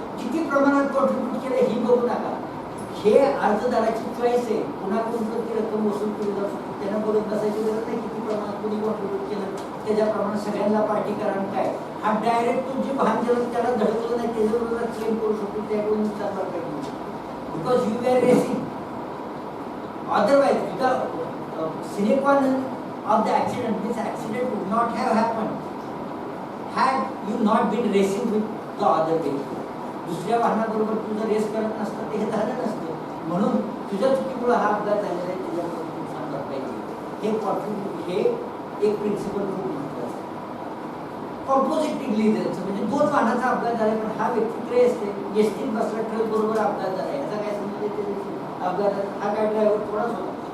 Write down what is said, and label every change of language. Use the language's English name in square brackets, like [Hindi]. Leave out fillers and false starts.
[Marathi] किती प्रमाणात कॉन्ट्रीब्यूट केलं ही बघू नका, हे अर्जदाराची चॉईस आहे. कुणाकडून ती रक्कम वसूल केली जाऊ शकते, त्यांना बघत बसायची गरज नाही किती प्रमाणात कोणी कॉन्ट्रीब्यूट केलं, त्याच्याप्रमाणे सगळ्यांना पार्टी करा. काय हा डायरेक्ट तो जे वाहन त्याला धडकलं नाही त्याच्याबरोबर क्लेम करू शकतो, त्याकडून नुकसान भरपाई करू शकतो, [English] Because you are racing. Otherwise sine qua non of the accident, this accident would not have happened had you not been racing with the other vehicle. [Marathi] दुसऱ्या वाहनाबरोबर तुझं रेस करत नसतं ते हे झालं नसतं. म्हणून तुझ्या चुकीमुळे हा अपघात झालेला आहे, त्याच्यामुळे नुकसान भरपाई हे कॉन्ट्रीब्यूट, हे एक प्रिन्सिपल खूप महत्त्वाचं आहे. कॉम्पोजिट लिहिण्याचं म्हणजे 2 वाहनाचा अपघात झाला, पण हा व्यक्ती ट्रेस एसटीत बसला, ट्रेस बरोबर अपघात झाला, याचा काय समजा अपघातात हा काय ड्रायव्हर थोडाच होता.